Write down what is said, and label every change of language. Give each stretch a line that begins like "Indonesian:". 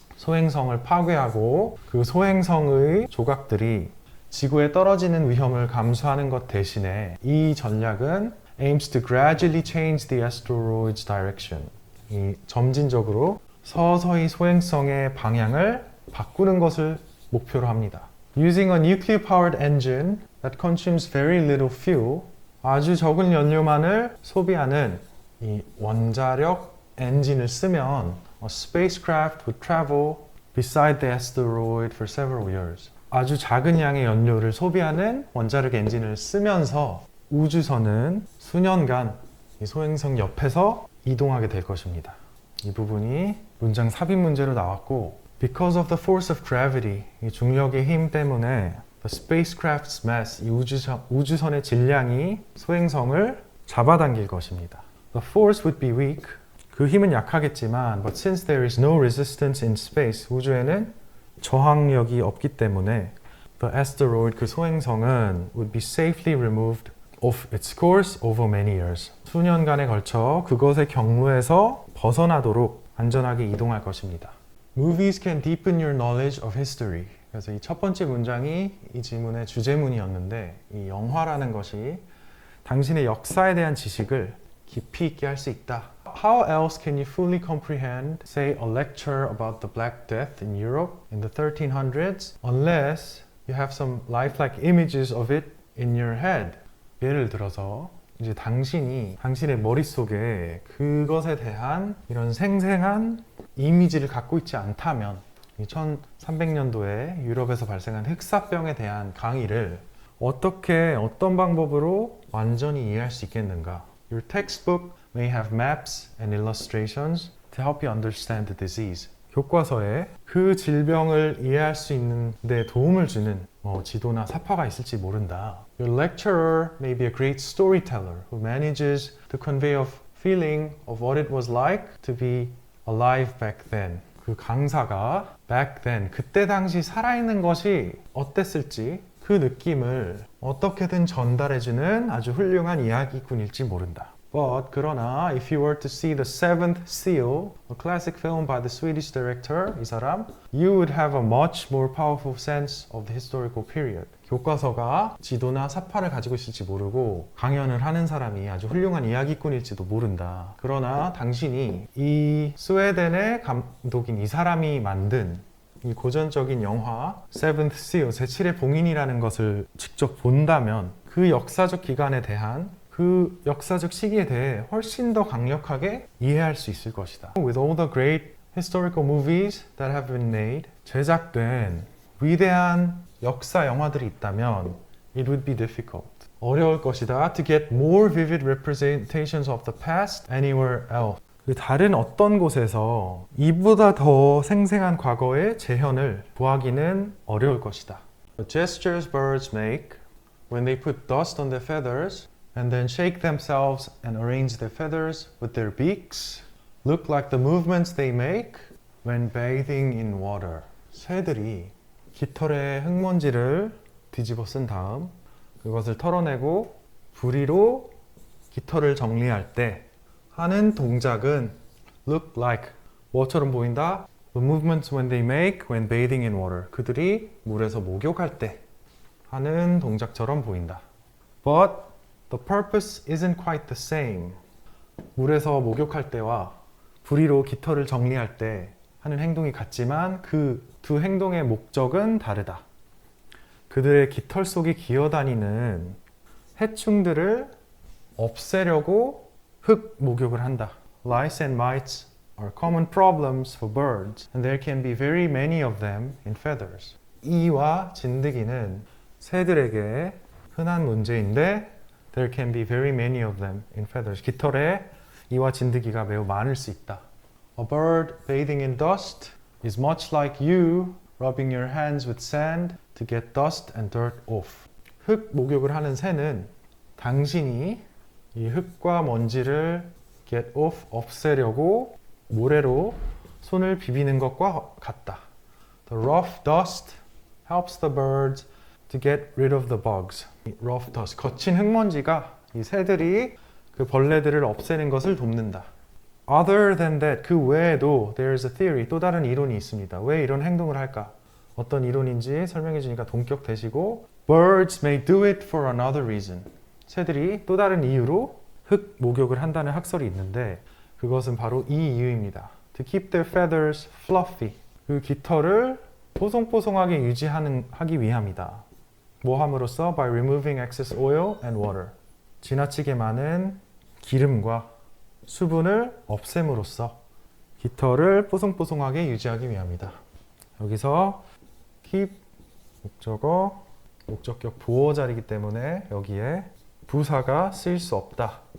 Korean: 소행성을 파괴하고 그 소행성의 조각들이 지구에 떨어지는 위험을 감수하는 것 대신에 이 전략은
English: aims to gradually change the asteroid's direction.
Korean: 이 점진적으로 서서히 소행성의 방향을 바꾸는 것을 목표로 합니다.
English: Using a nuclear-powered engine that consumes very little fuel,
Korean: 아주 적은 연료만을 소비하는 이 원자력 엔진을 쓰면
English: a spacecraft would travel beside the asteroid for several years.
Korean: 아주 작은 양의 연료를 소비하는 원자력 엔진을 쓰면서 우주선은 수년간 이 소행성 옆에서 이동하게 될 것입니다. 이 부분이 문장 삽입 문제로 나왔고
English: Because of the force of gravity,
Korean: 이 중력의 힘 때문에
English: the spacecraft's mass,
Korean: 이 우주선의 질량이 소행성을 잡아당길 것입니다.
English: The force would be weak,
Korean: 그 힘은 약하겠지만
English: but since there is no resistance in space,
Korean: 우주에는 저항력이 없기 때문에
English: the asteroid,
Korean: 그 소행성은
English: would be safely removed off its course over many years.
Korean: 수년간에 걸쳐 그것의 경로에서 벗어나도록 안전하게 이동할 것입니다.
English: Movies can deepen your knowledge of history.
Korean: 그래서 이 첫 번째 문장이 이 질문의 주제문이었는데 이 영화라는 것이 당신의 역사에 대한 지식을 깊이 있게 할 수 있다.
English: How else can you fully comprehend, say, a lecture about the Black Death in Europe in the 1300s unless you have some lifelike images of it in your head?
Korean: 예를 들어서 이제 당신의 머릿속에 그것에 대한 이런 생생한 이미지를 갖고 있지 않다면 이 1300년도에 유럽에서 발생한 흑사병에 대한 강의를 어떤 방법으로 완전히 이해할 수 있겠는가?
English: Your textbook may have maps and illustrations to help you understand the disease.
Korean: 교과서에 그 질병을 이해할 수 있는 데 도움을 주는 지도나 사파가 있을지 모른다.
English: Your lecturer may be a great storyteller who manages to convey a feeling of what it was like to be alive back then.
Korean: 그 강사가
English: back then,
Korean: 그때 당시 살아있는 것이 어땠을지 그 느낌을 어떻게든 전달해주는 아주 훌륭한 이야기꾼일지 모른다. 그러나
English: if you were to see the Seventh Seal, a classic film by the Swedish director,
Korean: 이 사람,
English: you would have a much more powerful sense of the historical period.
Korean: 교과서가 지도나 사파를 가지고 있을지 모르고 강연을 하는 사람이 아주 훌륭한 이야기꾼일지도 모른다. 그러나 당신이 이 스웨덴의 감독인 이 사람이 만든 이 고전적인 영화 Seventh Seal, 제7의 봉인이라는 것을 직접 본다면 그 역사적 기간에 대한 그 역사적 시기에 대해 훨씬 더 강력하게 이해할 수 있을 것이다.
English: With all the great historical movies that have been made,
Korean: 제작된 위대한 역사 영화들이 있다면
English: it would be difficult.
Korean: 어려울 것이다.
English: To get more vivid representations of the past anywhere else.
Korean: 다른 어떤 곳에서 이보다 더 생생한 과거의 재현을 구하기는 어려울 것이다.
English: The gestures birds make when they put dust on their feathers and then shake themselves and arrange their feathers with their beaks look like the movements they make when bathing in water.
Korean: 새들이 깃털에 흙먼지를 뒤집어 쓴 다음 그것을 털어내고 부리로 깃털을 정리할 때 하는 동작은
English: look like
Korean: 뭐처럼 보인다?
English: The movements when they make when bathing in water.
Korean: 그들이 물에서 목욕할 때 하는 동작처럼 보인다.
English: But the purpose isn't quite the same.
Korean: 물에서 목욕할 때와 부리로 깃털을 정리할 때 하는 행동이 같지만 그 두 행동의 목적은 다르다. 그들의 깃털 속에 기어다니는 해충들을 없애려고 흙 목욕을 한다.
English: Lice and mites are common problems for birds, and there can be very many of them in feathers.
Korean: 이와 진드기는 새들에게 흔한 문제인데
English: there can be very many of them in feathers.
Korean: 깃털에 이와 진드기가 매우 많을 수 있다.
English: A bird bathing in dust is much like you rubbing your hands with sand to get dust and dirt off.
Korean: 흙 목욕을 하는 새는 당신이 이 흙과 먼지를
English: get off,
Korean: 없애려고 모래로 손을 비비는 것과 같다.
English: The rough dust helps the birds to get rid of the bugs. Rough dust,
Korean: 거친 흙먼지가 이 새들이 그 벌레들을 없애는 것을 돕는다.
English: Other than that,
Korean: 그 외에도
English: there's a theory,
Korean: 또 다른 이론이 있습니다. 왜 이런 행동을 할까? 어떤 이론인지 설명해 주니까 동격되시고
English: Birds may do it for another reason.
Korean: 새들이 또 다른 이유로 흙 목욕을 한다는 학설이 있는데 그것은 바로 이 이유입니다.
English: To keep their feathers fluffy.
Korean: 그 깃털을 뽀송뽀송하게 하기 위함이다. 뭐 함으로써?
English: By removing excess oil and water.
Korean: 지나치게 많은 기름과 수분을 없앰으로써 깃털을 뽀송뽀송하게 유지하기 위함이다. 여기서 keep 목적어, 목적격 보어 자리이기 때문에 여기에 부사가 쓰일 수 없다.